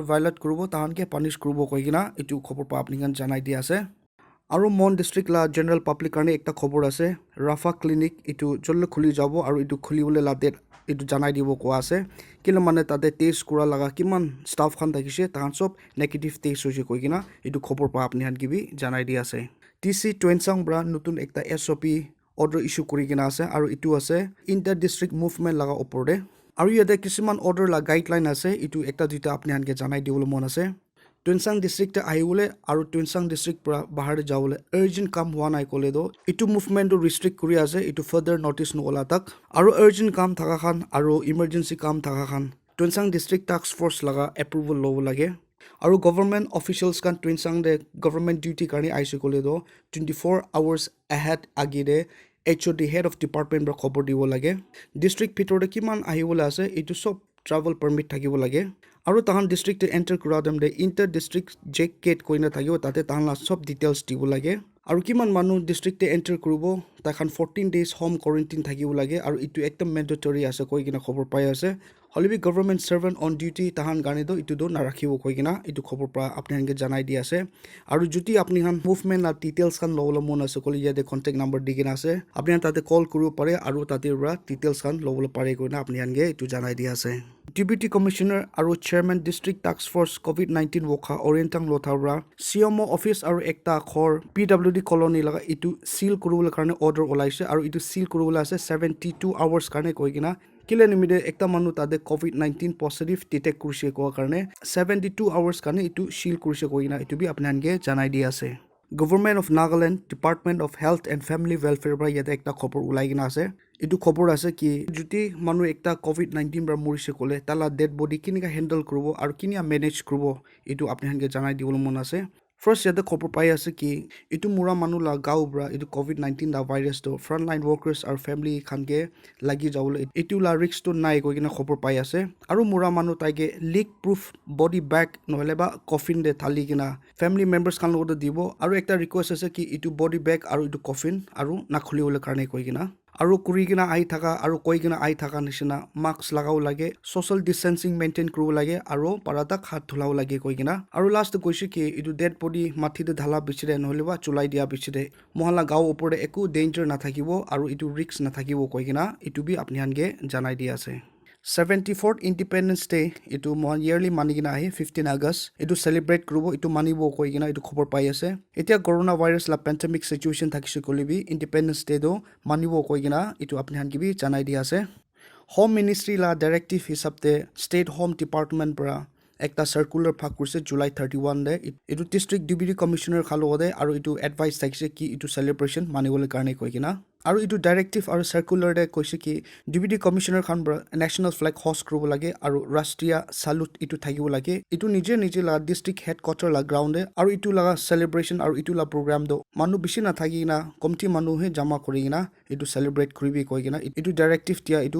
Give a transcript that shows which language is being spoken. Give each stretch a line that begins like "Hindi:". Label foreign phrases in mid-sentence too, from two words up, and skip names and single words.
Naga Pidgin: violate kurubo tahan ke punish kurubo koigina itu khobor pa apni kan janai di ase Aru Mon district la
English: general public
Naga Pidgin: karne ekta khobor ase Rafa clinic itu jolle khuli jabo aru itu khuli bole la date itu janai dibo ko ase kila mane tade test kura laga kiman staff khan thakise tahan sob
English: negative test
Naga Pidgin: hoje koigina itu khobor pa apni han gibi janai di ase TC Twensang bra nutun ekta
English: SOP order issue
Naga Pidgin: kuri gina ase aru itu ase
English: inter district movement
Naga Pidgin: laga opor de aru yate kisiman order la guideline ase itu ekta duita apni han ke janai dibole mon ase Twensang district te ahibole aru Twensang district pra bahar jawole urgent kam hua nai kole do itu movement to restrict kuri ase itu
English: further notice
Naga Pidgin: nola tak aru urgent kam thaka khan aru emergency kam thaka khan Twensang
English: district task force
Naga Pidgin: laga approval lo lage aru
English: government officials
Naga Pidgin: kan Twensang de
English: government duty
Naga Pidgin: karni aise kole do
English: 24 hours ahead
Naga Pidgin: agide
English: HOD head of department
Naga Pidgin: bra khobor dibo lage district pitor de kiman ahibole ase itu sob
English: travel permit
Naga Pidgin: thakibo lage aru tahan district te enter kuradam de
English: inter district check gate
Naga Pidgin: koina thakibo tate tahan la sob details dibo lage aru kiman manu district te enter kurubo takhan
English: 14 days home
Naga Pidgin: quarantine thakibo lage aru itu ekdam mandatory ase koigina khobor pai ase holibi
English: government servant on duty
Naga Pidgin: tahan gane do itu do narakhibo koigina itu khobor pra apni hange janai di ase aru juti apni han movement la details kan lowla mon ase koli yade
English: contact number
Naga Pidgin: digina ase apni han tate call kuru pare aru tate ra details kan lowla pare koina apni hange itu janai di ase
English: Deputy Commissioner
Naga Pidgin: aru
English: Chairman District Task Force
Naga Pidgin: COVID-19 Wokha Orientang Lothabra
English: CMO Office
Naga Pidgin: aru ekta khor
English: PWD colony
Naga Pidgin: laga itu seal kurubole karne order olaise aru itu seal kurubole ase
English: 72 hours
Naga Pidgin: karne koigina kile nimide ekta manu tade
English: COVID-19 positive detect
Naga Pidgin: kurise ko karne
English: 72 hours
Naga Pidgin: karne itu seal kurise koigina itu bi apni hange janai di ase Government of Nagaland Department of Health and Family Welfare bra yate ekta khobor ulai gina ase itu khobor ase ki juti manu ekta COVID-19 bra morise kole tala
English: dead body
Naga Pidgin: kinika handle kurubo aru kinia manage kurubo itu apni hange janai dibole mon ase First yate khobor pai ase ki itu mura manu la gau bra itu COVID-19 da virus to
English: frontline workers
Naga Pidgin: aru family khange lagi jawole itu la risk to nai koigina khobor pai ase aru mura manu taige leak
English: proof body bag
Naga Pidgin: nohole ba coffin de thali gina
English: family members
Naga Pidgin: khan lo dibo aru ekta request ase ki itu
English: body bag
Naga Pidgin: aru itu coffin aru nakhuli ole karne koigina aru kurigina ai thaka aru koigina ai thaka nishina mask lagau lage
English: social distancing maintain
Naga Pidgin: kuru lage aru parada khat thulao lage koigina aru last koise ki itu
English: dead body
Naga Pidgin: mathi de dhala bichire nohliba chulai dia bichire mohala gao opore eku danger na thakibo aru itu risk na thakibo koigina itu bi apni hange janai di ase 74th Independence Day itu mon yearly manigina ahi 15 August itu celebrate kurubo itu manibo koigina itu khobor pai ase etia coronavirus la
English: pandemic situation
Naga Pidgin: thakise kolibi Independence Day do manibo koigina itu apni han gibi janai di ase Home Ministry la directive hisabte State Home Department bra ekta circular phak kurse July 31 de itu
English: district deputy commissioner
Naga Pidgin: khalo ode aru itu advice thakise ki itu celebration manibole karne koigina আৰু ইটো ডাইৰেক্টিভ আৰু সাৰ্কুলাৰ দে কৈছে কি
English: deputy commissioner
Naga Pidgin: খান
English: national flag host
Naga Pidgin: কৰিব লাগে আৰু ৰাষ্ট্ৰীয় সালুট ইটো থাকিব লাগে ইটো নিজে লা
English: district headquarter
Naga Pidgin: লা গ্ৰাউণ্ডে আৰু ইটো লা সেলিব্ৰেশন আৰু ইটো লা প্ৰগ্ৰাম দ মানুহ বেছি নাথাকি না কমটি মানুহে জমা কৰি না ইটো সেলিব্ৰেট কৰিবি কৈ কিনা ইটো ডাইৰেক্টিভ দিয়া ইটো